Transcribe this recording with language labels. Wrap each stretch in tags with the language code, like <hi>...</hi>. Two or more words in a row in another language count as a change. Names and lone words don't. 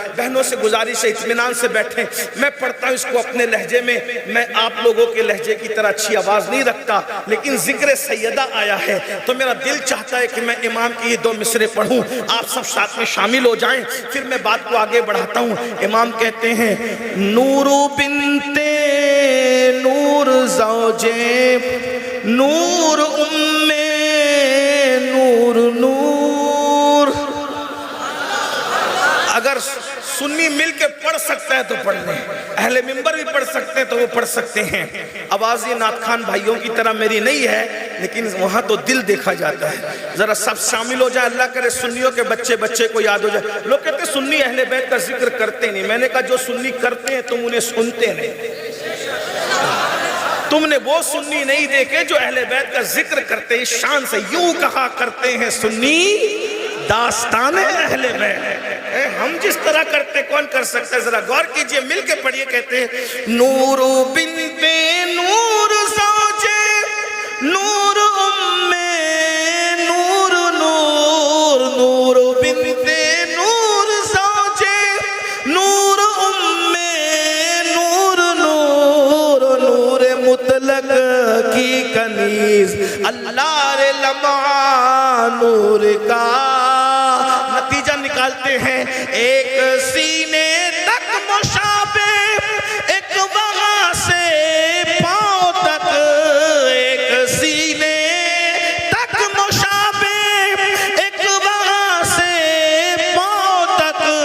<ur>بہنوں سے گزارش ہے اطمینان سے بیٹھیں، میں پڑھتا ہوں اس کو اپنے لہجے میں، میں آپ لوگوں کے لہجے کی طرح اچھی آواز نہیں رکھتا، لیکن ذکر سیدہ آیا ہے تو میرا دل چاہتا ہے کہ میں امام کی یہ 2 مصرے پڑھوں، آپ سب ساتھ میں شامل ہو جائیں، پھر میں بات کو آگے بڑھاتا ہوں۔ امام کہتے ہیں نور بنت نور زوجے نور ام نور نور۔ اگر سنی مل کے پڑھ سکتا ہے تو پڑھ لیں، اہل منبر بھی پڑھ سکتے ہیں تو وہ پڑھ سکتے ہیں۔ آواز یہ نعت خان بھائیوں کی طرح میری نہیں ہے، لیکن وہاں تو دل دیکھا جاتا ہے۔ ذرا سب شامل ہو جائے، اللہ کرے سنیوں کے بچے کو یاد ہو جائے۔ لوگ کہتے ہیں سنی اہل بیت کا ذکر کرتے نہیں، میں نے کہا جو سنی کرتے ہیں تم انہیں سنتے نہیں، تم نے وہ سنی نہیں دیکھے جو اہل بیت کا ذکر کرتے ہیں شان سے۔ یوں کہا کرتے ہیں سنی داستان اہل بیت، ہم جس طرح کرتے کون کر سکتا ہے؟ ذرا غور کیجئے، مل کے پڑھیے۔ کہتے ہیں نور بنت نور زوجے نور ام نور نور، نور بنت نور زوجے نور ام نور نور، نور مطلق کی کنیز، اللہ رے لمعہ نور کا۔ نتیجہ نکالتے ہیں ایک سینے تک مشابہ، ایک وہاں سے پاؤں تک، ایک سینے تک مشابہ، ایک وہاں سے پاؤں تک،</ur>